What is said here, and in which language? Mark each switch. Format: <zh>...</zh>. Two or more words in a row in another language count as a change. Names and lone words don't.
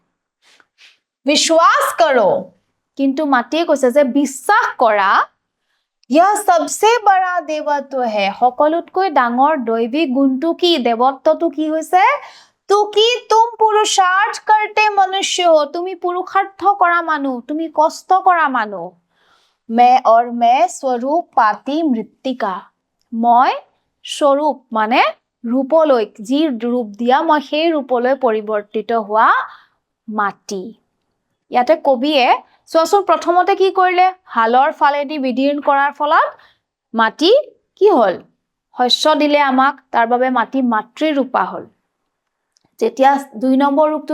<hi>विश्वास करो</hi> <as>কিন্তু মাটিয়ে কৈছে যে বিশ্বাস কৰা</as> <hi>यह सबसे बड़ा देवत्व है</hi> <as>সকলোতকৈ ডাঙৰ দৈবিক গুণটো কি দেৱত্বটো কি হৈছে</as> <hi>तू की तुम पुरुषार्थ करते मनुष्य हो</hi> <as>তুমি পুৰুষাৰ্থ কৰা মানুহ তুমি কষ্ট কৰা মানুহ</as> <hi>मैं स्वरूप पाती मृत्तिका</hi> <as>মই স্বৰূপ মানে ৰূপলৈ যি ৰূপ দিয়া মই সেই ৰূপলৈ পৰিৱৰ্তিত হোৱা মাটি ইয়াতে কবিয়ে চোৱাচোন প্ৰথমতে কি কৰিলে হালৰ ফালেদি বিদীৰ্ণ কৰাৰ ফলত মাটি কি হল শস্য দিলে আমাক তাৰ বাবে মাটি মাতৃ ৰূপা হল যেতিয়া দুই নম্বৰ ৰূপটো</as>